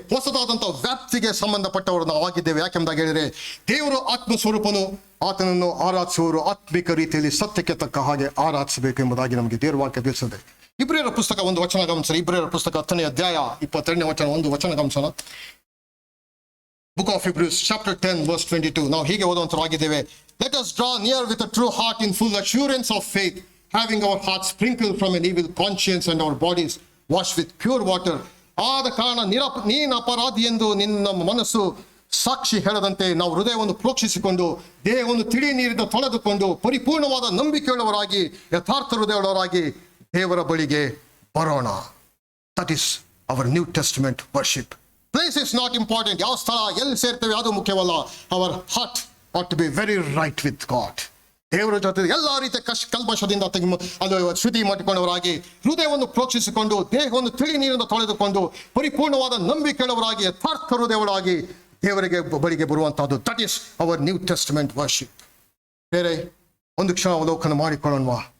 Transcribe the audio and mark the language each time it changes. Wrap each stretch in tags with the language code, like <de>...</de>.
<kn>ಹೊಸದಾದಂಥ ವ್ಯಾಪ್ತಿಗೆ ಸಂಬಂಧಪಟ್ಟವರು ನಾವು ಆಗಿದ್ದೇವೆ. ಯಾಕೆಂಬುದಾಗಿ ಹೇಳಿದ್ರೆ ದೇವರು ಆತ್ಮ ಸ್ವರೂಪನು, ಆತನನ್ನು ಆರಾಧಿಸುವವರು ಆತ್ಮಿಕ ರೀತಿಯಲ್ಲಿ ಸತ್ಯಕ್ಕೆ ತಕ್ಕ ಹಾಗೆ ಆರಾಧಿಸಬೇಕು ಎಂಬುದಾಗಿ ನಮಗೆ ದೇವರ ವಾಕ್ಯ ತಿಳಿಸುತ್ತದೆ. ಇಬ್ರಿಯರ ಪುಸ್ತಕ ಒಂದು ವಚನ ಗಮನಿಸಿ. ಇಬ್ರಿಯರ ಪುಸ್ತಕ 10ನೇ ಅಧ್ಯಾಯ 22ನೇ ವಚನ ಒಂದು ವಚನ ಗಮನಿಸೋಣ.</kn> <en>Book of Hebrews chapter 10 verse 22.</en> <kn>ನಾವು ಹೀಗೆ ಓದುವಂತರಾಗಿದ್ದೇವೆ.</kn> <en>Let us draw near with a true heart in full assurance of faith, having our hearts sprinkled from an evil conscience and our bodies washed with pure water.</en> <kn>ಆದ ಕಾರಣ ನೀನು ಅಪರಾಧಿ ಎಂದು ನಿನ್ನ ಮನಸ್ಸು ಸಾಕ್ಷಿ ಹೇಳದಂತೆ ನಾವು ಹೃದಯವನ್ನು ಪ್ರೋಕ್ಷಿಸಿಕೊಂಡು ದೇಹವನ್ನು ತಿಳಿ ನೀರಿಂದ ತೊಳೆದುಕೊಂಡು ಪರಿಪೂರ್ಣವಾದ ನಂಬಿಕೆಯುಳ್ಳವರಾಗಿ ಯಥಾರ್ಥ ಹೃದಯವುಳ್ಳವರಾಗಿ ದೇವರ ಬಳಿಗೆ ಬರೋಣ.</kn> <en>That is our new testament worship. Place is not important.</en> <kn>ಯಾವ ಸ್ಥಳ ಎಲ್ಲಿ ಸೇರ್ತೇವೆ ಅದು ಮುಖ್ಯವಲ್ಲ.</kn> <en>Our heart ought to be very right with God.</en> <kn>ದೇವರ ಜೊತೆ ಎಲ್ಲ ರೀತಿಯ ಕಲ್ಮಶದಿಂದ ಅದು ಶುದ್ಧಿ ಮಾಡಿಕೊಂಡವರಾಗಿ ಹೃದಯವನ್ನು ಪ್ರೋಕ್ಷಿಸಿಕೊಂಡು ದೇಹವನ್ನು ತಿಳಿ ನೀರಿಂದ ತೊಳೆದುಕೊಂಡು ಪರಿಪೂರ್ಣವಾದ ನಂಬಿಕೆಯುಳ್ಳವರಾಗಿ ಯಥಾರ್ಥ ಹೃದಯಗಳಾಗಿ ದೇವರಿಗೆ ಬಳಿಗೆ ಬರುವಂತಹದ್ದು.</kn> <en>That is our new testament worship.</en> <kn>ಬೇರೆ ಒಂದು ಕ್ಷಣ ಅವಲೋಕನ ಮಾಡಿಕೊಳ್ಳೋಣ.</kn>